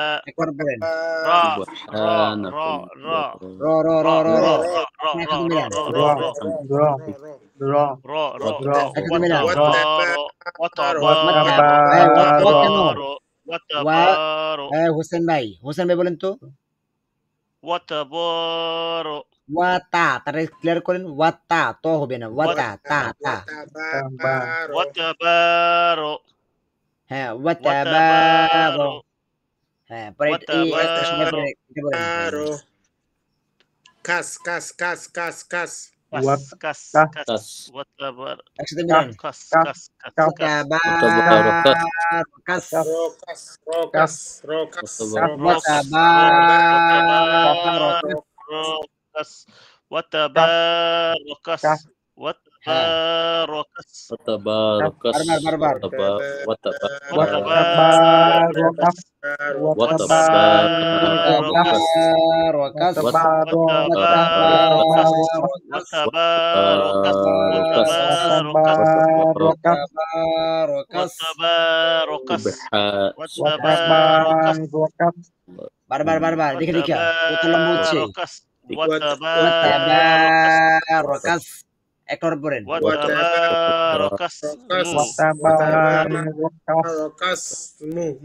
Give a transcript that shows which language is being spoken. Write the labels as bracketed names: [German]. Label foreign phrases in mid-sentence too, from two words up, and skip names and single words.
[Bangla] একবার বলেন [Arabic] را سبحانك را را [Bangla] র র র র র একসাথে মিলান [Arabic] را را را را را را [Bangla] একসাথে মিলান ওয়া কেন ওয়া হোসেন ভাই বলেন তো ওয়া তা তারা ক্লিয়ার করেন ওয়া তা তো হবে না ওয়া তা তা তা হ্যাঁ ওয়া তাবার হ্যাঁ পরে এই একটা সময় পরে এটা বলেন Kas, kas, kas, kas, kas. একসাথে মিলান ওয়াতাবারাকাস Rokas, rokas, rokas, [Arabic] ওয়া rokas. তাবারাকাস وتباركس [Bangla] হ্যাঁ [Arabic] وتباركس وتباركس [Bangla] বারবার [Arabic] وتبارك وتباركس وتباركس [Bangla] বারবার দেখে কত লম্বা হচ্ছে [Arabic] وتباركس [Bangla] একবার পড়েন Rokas, mu.